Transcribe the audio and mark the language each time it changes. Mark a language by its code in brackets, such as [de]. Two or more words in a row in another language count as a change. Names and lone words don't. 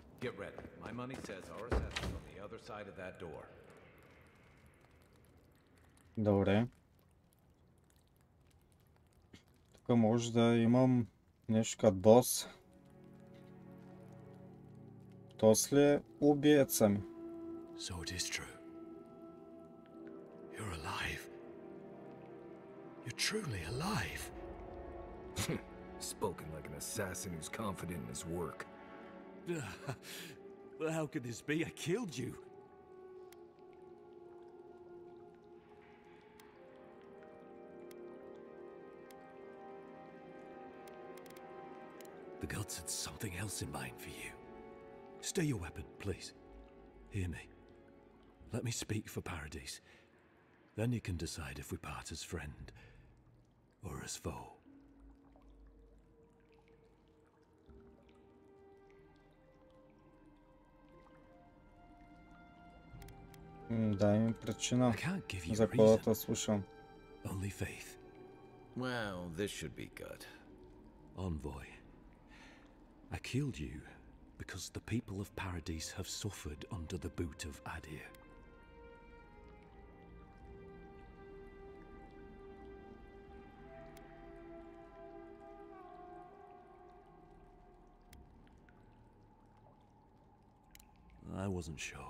[en] Get ready. My money says our assessment on the other side of that door. [bg] Добре. Тук може да имам нещо като бос. Тос ли е убиеца ми? [en] So it is true. You're alive. You're truly alive. Spoken like an assassin who's confident in his work. Well, how could this be? I killed you. The gods had something else in mind for you. Stay your weapon, please. Hear me. Let me speak for Paradise. Then you can decide if we part as friend or as foe. [bg] Дай ми причина, [en] I can't give you [bg] за [en] a [bg] какво да [en] reason. [bg] те слушам. [en] Only faith. Well, this should be good. Envoy, I killed you because the people of Paradise have suffered under the boot of Adir. I wasn't sure.